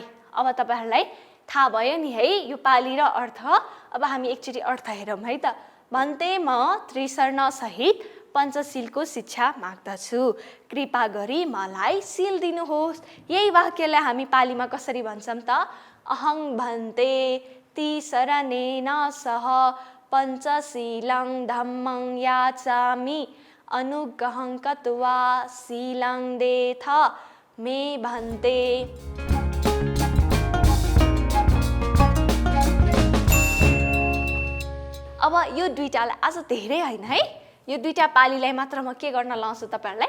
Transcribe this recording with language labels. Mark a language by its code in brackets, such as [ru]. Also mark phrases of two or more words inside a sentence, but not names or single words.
[ne] अब तपाईँहरूलाई थाहा भयो नि है यो पाली र अर्थ। अब हामी एकचोटि अर्थ हेरौँ है त। भन्ते म त्रिशरण सहित पञ्चशीलको शिक्षा माग्दछु, कृपा गरी मलाई शील दिनुहोस्। यही वाक्यलाई हामी पालीमा कसरी भन्छौँ त? [pi] अहं भन्ते त्रिशरणेन सह पञ्चशीलं धम्मं याचामि अनुगहं कृत्वा शीलं देथ मे भन्ते। [ne] अब यो दुईटालाई आज धेरै होइन है, यो दुईटा पालीलाई मात्र म के गर्न लाउँछु तपाईँहरूलाई?